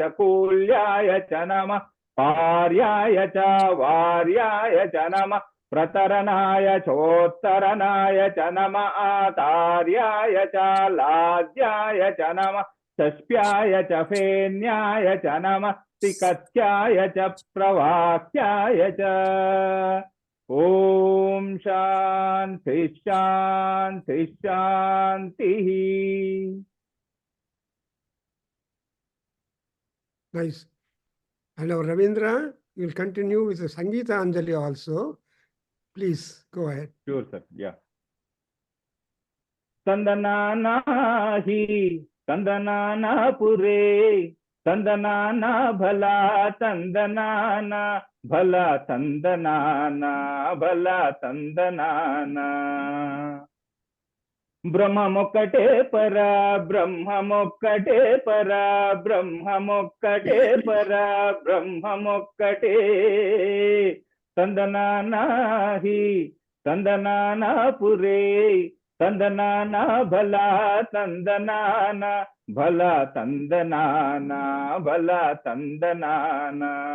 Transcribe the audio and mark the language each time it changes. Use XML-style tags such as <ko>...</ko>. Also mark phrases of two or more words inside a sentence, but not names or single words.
<sa>कूल्याय च नमः पार्याय च वार्याय च नमः प्रतरणाय चोत्तरणाय च नमः आचार्याय च लाज्याय च नमः षष्प्याय च फेन्याय च नमः तिकत्याय च प्रवाक्याय च ओम शांति शांति शांति.</sa> <en>Nice. And our Ravindra will continue with the Sangeeta Anjali also. Please go ahead. Sure, sir. Yeah.</en> <te>తందనాన హి తందనాన పురే తందనాన భళా తందనాన భళా తందనాన భళా తందనాన బ్రహ్మమొక్కటే పర బ్రహ్మమొక్కటే పర బ్రహ్మమొక్కటే పర బ్రహ్మమొక్కటే తందనానాహి తందనానా పురే తందనానా భలా తందనానా భలా తందనానా భలా తందనానా</te>